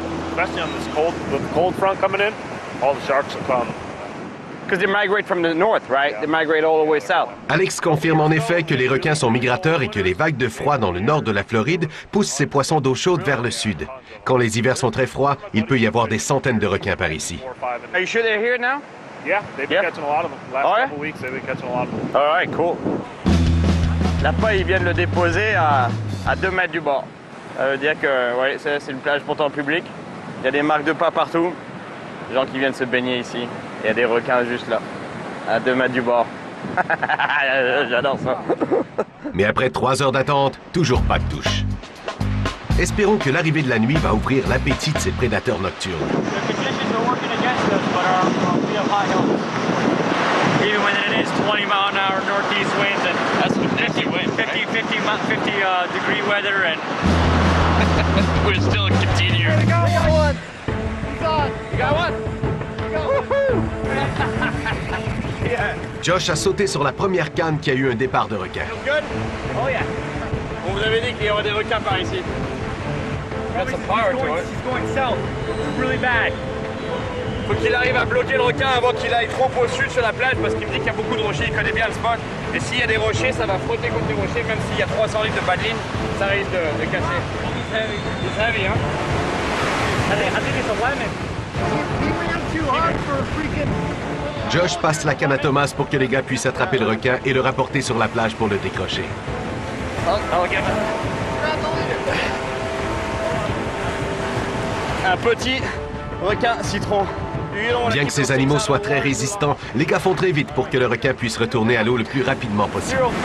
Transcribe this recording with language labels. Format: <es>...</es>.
<en>Especially on this cold front coming in, all the sharks will come. Because they migrate from the north, right? They migrate all the way south.</en> <fr>Alex confirme en effet que les requins sont migrateurs et que les vagues de froid dans le nord de la Floride poussent ces poissons d'eau chaude vers le sud. Quand les hivers sont très froids, il peut y avoir des centaines de requins par ici.</fr> <en>Are you sure they're here now? Yeah, they've been catching a lot of them. Last couple weeks, they've been catching a lot of them. All right, cool.</en> <fr>La paille, ils viennent le déposer à 2 mètres du bord. Ça veut dire que ouais, c'est une plage pour temps public. Il y a des marques de pas partout. Des gens qui viennent se baigner ici. Il y a des requins juste là, à 2 mètres du bord. J'adore ça. Mais après 3 heures d'attente, toujours pas de touche. Espérons que l'arrivée de la nuit va ouvrir l'appétit de ces prédateurs nocturnes.</fr> <en>Even when it is 20 mile an hour northeast winds and that's 50 degree weather and we're still continue. I got one. You got one?</en> <fr>Josh a sauté sur la première canne qui a eu un départ de requin.</fr> <en>Good? Oh yeah.</en> <fr>On vous avait dit qu'il y aurait des requins par ici.</fr> <en>Got some power to it. He's going south. Really bad.</en> <fr>Faut qu'il arrive à bloquer le requin avant qu'il aille trop au sud sur la plage parce qu'il me dit qu'il y a beaucoup de rochers, il connaît bien le spot. Et s'il y a des rochers, ça va frotter contre les rochers, même s'il y a 300 litres de badeline, ça risque de casser.</fr> <en>It's heavy, hein? I think it's a lemon. He ran too hard for a freaking...</en> <fr>Josh passe la canne à Thomas pour que les gars puissent attraper le requin et le rapporter sur la plage pour le décrocher. Un petit requin citron. Bien que ces animaux soient très résistants, les gars font très vite pour que le requin puisse retourner à l'eau le plus rapidement possible.</fr>